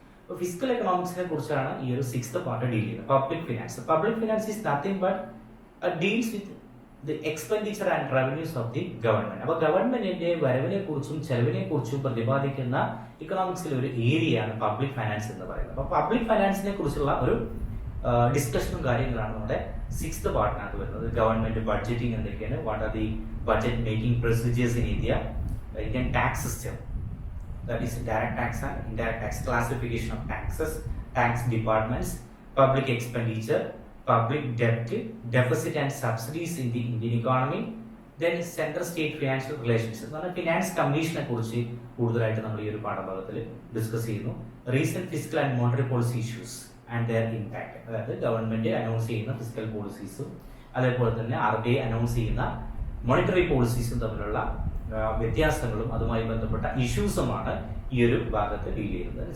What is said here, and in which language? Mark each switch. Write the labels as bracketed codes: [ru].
[ml] അപ്പോൾ ഫിസ്ക്കൽ എക്കണോമിക്സിനെ കുറിച്ചാണ് ഈ ഒരു സിക്സ്ത് പാർട്ട് ഡീൽ ചെയ്യുന്നത്. [en] Public finance is nothing but deals with the expenditure and revenues of the government. [ml] അപ്പോൾ ഗവൺമെന്റിന്റെ വരവിനെ കുറിച്ചും ചെലവിനെ കുറിച്ചും പ്രതിപാദിക്കുന്ന ഇക്കണോമിക്സിലെ ഒരു ഏരിയയാണ് പബ്ലിക് ഫൈനാൻസ് എന്ന് പറയുന്നത്. അപ്പോൾ പബ്ലിക് ഫൈനാൻസിനെ കുറിച്ചുള്ള ഒരു ഡിസ്കഷനും കാര്യങ്ങളാണ് നമ്മുടെ സിക്സ്ത് പാർട്ടിനകത്ത് വരുന്നത്. ഗവൺമെന്റ് ബഡ്ജറ്റിംഗ് എന്തൊക്കെയാണ്, [en] What are the budget making procedures in Indian tax system, that is direct tax and indirect tax, classification of taxes, tax departments, public expenditure, public debt, deficit and subsidies in the Indian economy, then central state financial relations. [ml] Finance കമ്മീഷനെ കുറിച്ച് കൂടുതലായിട്ട് നമ്മൾ ഈ ഒരു പാഠഭാഗത്തിൽ discuss ചെയ്യുന്നു. [en] recent fiscal and monetary policy issues and their impact, [ml] അതായത് government announce ചെയ്യുന്ന ഫിസ്ക്കൽ പോളിസീസും അതേപോലെ തന്നെ RBI അനൗൺസ് ചെയ്യുന്ന മോണിറ്ററി പോളിസീസും തമ്മിലുള്ള വ്യത്യാസങ്ങളും അതുമായി ബന്ധപ്പെട്ട ഇഷ്യൂസുമാണ് ഈ ഒരു ഭാഗത്ത് ഡീൽ ചെയ്യുന്നത്.